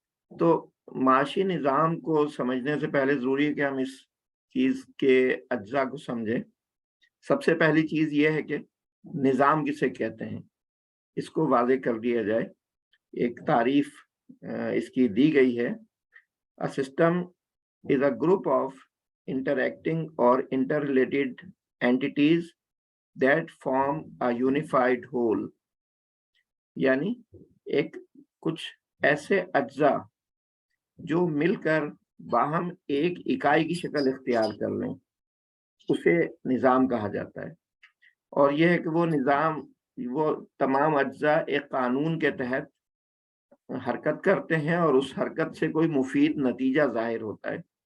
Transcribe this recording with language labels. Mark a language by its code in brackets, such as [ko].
[ur] تو معاشی نظام کو سمجھنے سے پہلے ضروری ہے کہ ہم اس چیز کے اجزاء کو سمجھیں. سب سے پہلی چیز یہ ہے کہ نظام کسے کہتے ہیں, اس کو واضح کر دیا جائے. ایک تعریف اس کی دی گئی ہے. [en] A system is a group of interacting or interrelated entities that form a unified whole. [ur] یعنی ایک کچھ ایسے اجزاء جو مل کر باہم ایک اکائی کی شکل اختیار کر لیں, اسے نظام کہا جاتا ہے. اور یہ ہے کہ وہ نظام, وہ تمام اجزاء ایک قانون کے تحت حرکت کرتے ہیں اور اس حرکت سے کوئی مفید نتیجہ ظاہر ہوتا ہے.